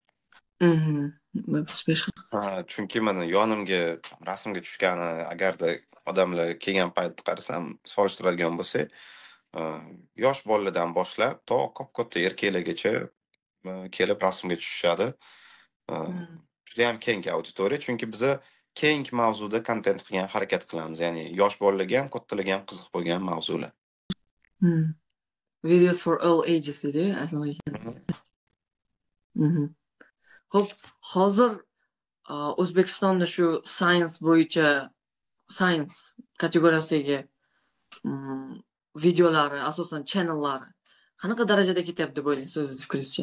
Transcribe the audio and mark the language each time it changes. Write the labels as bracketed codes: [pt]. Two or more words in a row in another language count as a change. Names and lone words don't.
[uz] Chunki mana yonimga rasmga tushgani, agarda odamlar kelgan paytda qarasam, solishtiradigan bo'lsak, yosh bolalardan boshlab to katta erkaklargacha kelib rasmga tushishadi. Juda ham keng auditoriya, chunki biz keng mavzuda kontent qilgan harakat qilamiz. Ya'ni yosh bolalarga ham, kattalarga ham qiziq bo'lgan mavzular. [en] Videos for all ages [uz] deydi, aslida. Xo'p, hozir O'zbekistonda shu science bo'yicha, science kategoriyasidagi videolari, asosan channellari qanaqa darajada ketyapti deb o'ylaysiz, o'zingiz fikringizcha?